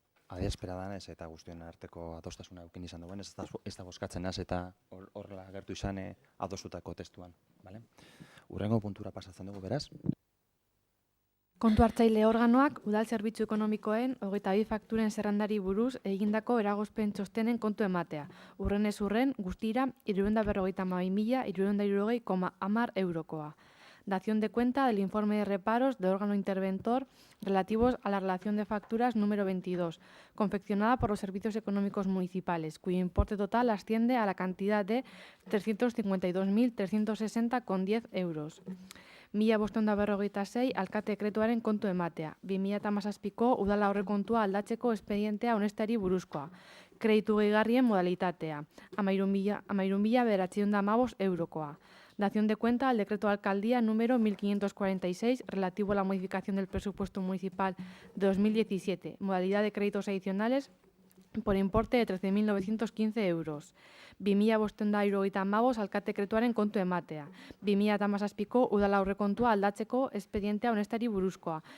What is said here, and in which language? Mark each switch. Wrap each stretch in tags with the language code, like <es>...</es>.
<eu>Adierazpena danez eta guztien arteko adostasuna eukin izan duen, ez da bozkatzen az eta horrela agertu izan adostutako testuan. Urrengo puntura pasatzen dugu, beraz. Kontu hartzaile organoak udal zerbitzu ekonomikoen 22 fakturen zerrendari buruz egindako eragozpen txostenen kontu ematea. Urrenez urren guztira 352.360,10 eurokoa.</eu> <es>Dación de cuenta del informe de reparos del órgano interventor relativos a la relación de facturas número 22, confeccionada por los servicios económicos municipales, cuyo importe total asciende a la cantidad de 352.360,10 euros.</es> <eu>1556 alkate dekretuaren kontu ematea. 2017ko udala aurrekontua aldatzeko espedientea onesteari buruzkoa. Kreditu gehigarrien modalitatea. 13.915 eurokoa.</eu> <es>Dación de cuenta al decreto de alcaldía número 1546 relativo a la modificación del presupuesto municipal de 2017. Modalidad de créditos adicionales por importe de 13.915 euros.</es> <eu>2.575 alkate dekretuaren kontu ematea. 2017ko udala aurrekontua aldatzeko espedientea onestari buruzkoa.</eu>